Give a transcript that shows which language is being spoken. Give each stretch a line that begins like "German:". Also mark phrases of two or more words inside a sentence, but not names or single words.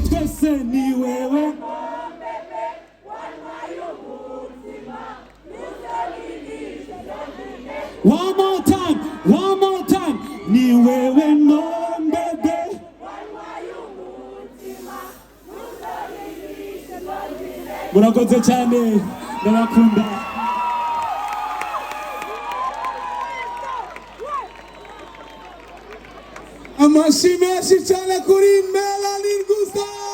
Kinyarwanda: twese ni wewe.
English: One more time,
Kinyarwanda: ni wewe
French: mon bebe.
Kinyarwanda: Murakoze cyane, ndabakunda. Amashi menshi cyane kuri Melanin Gusto.